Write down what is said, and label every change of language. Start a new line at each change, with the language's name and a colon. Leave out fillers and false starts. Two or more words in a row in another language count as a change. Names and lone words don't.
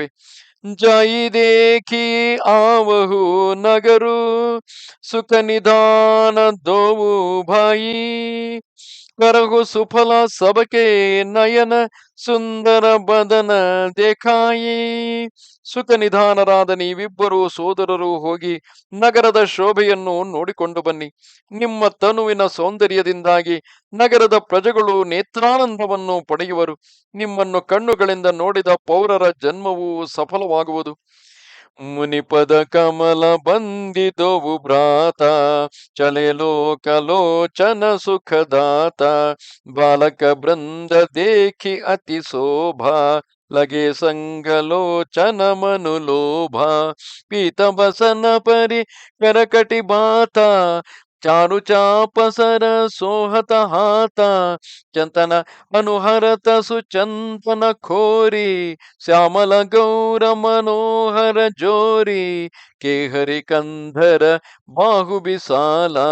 Awadhi: जाइ देखि आवहु नगरु सुख निधान दोउ भाइ, करगु सुफल सबके नयन सुंदर बदन देखाइ.
Kannada: ಸುಖ ನಿಧಾನರಾದ ನೀವಿಬ್ಬರು ಸೋದರರು ಹೋಗಿ ನಗರದ ಶೋಭೆಯನ್ನು ನೋಡಿಕೊಂಡು ಬನ್ನಿ. ನಿಮ್ಮ ತನುವಿನ ಸೌಂದರ್ಯದಿಂದಾಗಿ ನಗರದ ಪ್ರಜೆಗಳು ನೇತ್ರಾನಂದವನ್ನು ಪಡೆಯುವರು. ನಿಮ್ಮನ್ನು ಕಣ್ಣುಗಳಿಂದ ನೋಡಿದ ಪೌರರ ಜನ್ಮವು ಸಫಲವಾಗುವುದು.
Awadhi: मुनिपद कमल बंदिदोउ भ्रात, चले लोकलोचन सुखदात, बालक बृंद देखि अति शोभा, लगे संगलोचन मनुलोभ, पीत बसन परि करकटि बात, चारु चापसर सोहत हात, चंतन अनुहरत सुचंतन खोरि, श्यामल गौर मनोहर जोरि, केहरि कंधर बाहु बिसाल,